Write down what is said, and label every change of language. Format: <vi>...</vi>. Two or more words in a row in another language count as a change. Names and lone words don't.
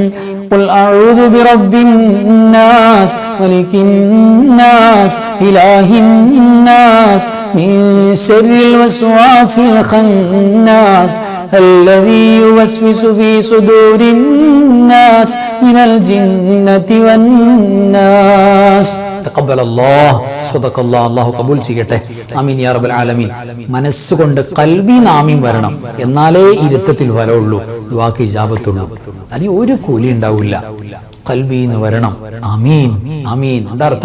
<ar>قل أعوذ برب الناس ملك الناس إله الناس من شر الوسواس الخناس الذي يوسوس في صدور الناس من الجنة والناس. تقبل الله صدق الله.</ar> <ml>അല്ലാഹു കബൂൽ ചെയ്യട്ടെ.</ml> <ar>آمين يا رب العالمين.</ar> <ml>മനസ്സുകൊണ്ട് ഖൽബിൽ ആമീൻ വരണം, എന്നാലേ ഇരുത്തത്തിൽ വരവുള്ളൂ, ദുആക്ക് ഇജാബത്തുള്ളൂ. അല്ലെങ്കിൽ ഒരു കൂലി ഉണ്ടാവില്ല. ഖൽബിൽ നിന്ന് വരണം.</ml> <ar>آمين آمين.</ar> <ml>എന്താ അർത്ഥം?</ml>